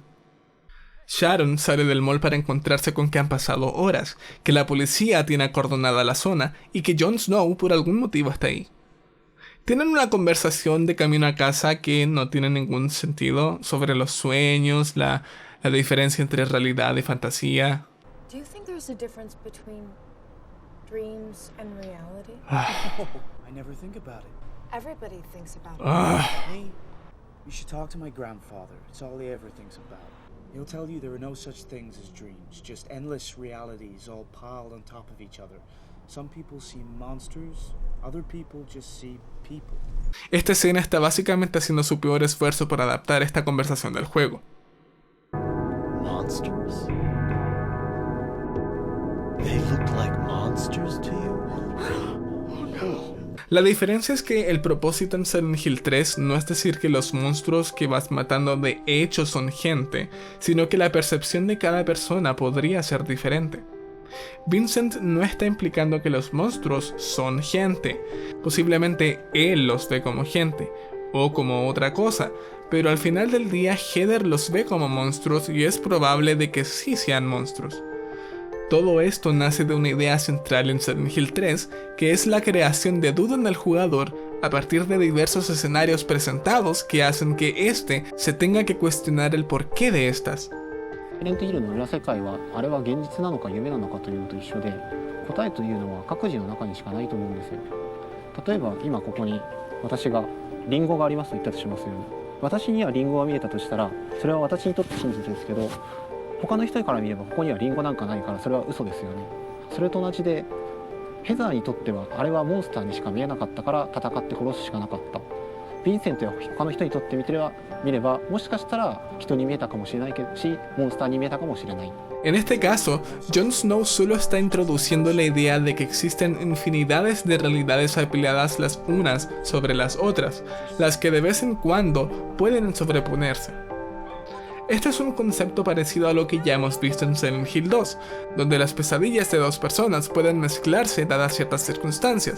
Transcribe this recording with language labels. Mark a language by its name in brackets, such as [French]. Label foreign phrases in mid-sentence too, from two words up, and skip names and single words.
[Spanish] Sharon sale del mall para encontrarse con que han pasado horas, que la policía tiene acordonada la zona y que Jon Snow por algún motivo está ahí. Tienen una conversación de camino a casa que no tiene ningún sentido sobre los sueños, la diferencia entre realidad y fantasía. [English] Do you think there's a difference between dreams and reality? I never think about it. Everybody thinks about Hey, you should talk to my grandfather. It's all he ever thinks about. He'll tell you there are no such things as dreams, just endless realities all piled on top of each other. Some people see monsters, other people just see people. [Spanish] Esta escena está básicamente haciendo su peor esfuerzo por adaptar esta conversación del juego. [English] Monsters? They look like monsters to you? [Spanish] La diferencia es que el propósito en Silent Hill 3 no es decir que los monstruos que vas matando de hecho son gente, sino que la percepción de cada persona podría ser diferente. Vincent no está implicando que los monstruos son gente. Posiblemente él los ve como gente, o como otra cosa, pero al final del día Heather los ve como monstruos y es probable de que sí sean monstruos. Todo esto nace de una idea central en Silent Hill 3, que es la creación de duda en el jugador a partir de diversos escenarios presentados que hacen que éste se tenga que cuestionar el porqué de estas. [Japanese] サイレントヒルの裏世界はあれは現実なのか夢なのかというのと一緒で、答えというのは各自の中にしかないと思うんですよ。例えば今ここに私がリンゴがありますと言ったとしますよね。私にはリンゴが見えたとしたら、それは私にとって真実ですけど、他の人から見ればここにはリンゴなんかないからそれは嘘ですよね。それと同じで、ヘザーにとってはあれはモンスターにしか見えなかったから戦って殺すしかなかった。ヴィンセントや他の人にとって見ればもしかしたら人に見えたかもしれないし、モンスターに見えたかもしれない。 [Spanish] En este caso, Jon Snow solo está introduciendo la idea de que existen infinidades de realidades apiladas las unas sobre las otras, las que de vez en cuando pueden sobreponerse. Este es un concepto parecido a lo que ya hemos visto en Silent Hill 2, donde las pesadillas de dos personas pueden mezclarse dadas ciertas circunstancias.